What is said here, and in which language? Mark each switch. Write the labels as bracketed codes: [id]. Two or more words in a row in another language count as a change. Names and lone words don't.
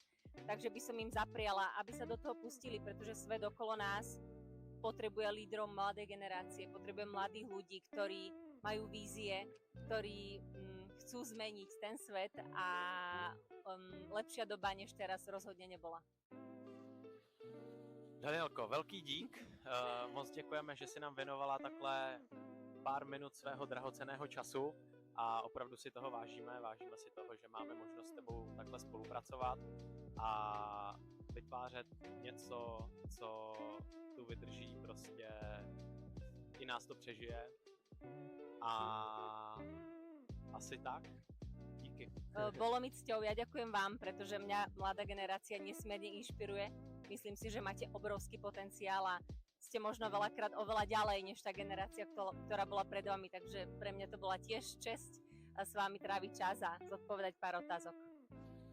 [sk] Takže by som im zapriala, aby sa do toho pustili, pretože svet okolo nás potrebuje lídrov mladej generácie, potrebuje mladých ľudí, ktorí majú vízie, ktorí chcú zmeniť ten svet a lepšia doba než teraz rozhodne nebola. [cs] Danielko, velký dík. Moc děkujeme, že si nám věnovala takhle pár minut svého drahocenného času a opravdu si toho vážíme si toho, že máme možnost s tebou takhle spolupracovat a vytvářet něco, co tu vydrží prostě, i nás to přežije a asi tak. Díky. [sk] Bolo mi cťou, ja ďakujem vám, pretože mňa mladá generácia nesmierne inšpiruje. Myslím si, že máte obrovský potenciál a ste možno veľakrát oveľa ďalej než tá generácia, ktorá bola pred vami, takže pre mňa to bola tiež česť s vami tráviť čas a zodpovedať pár otázok.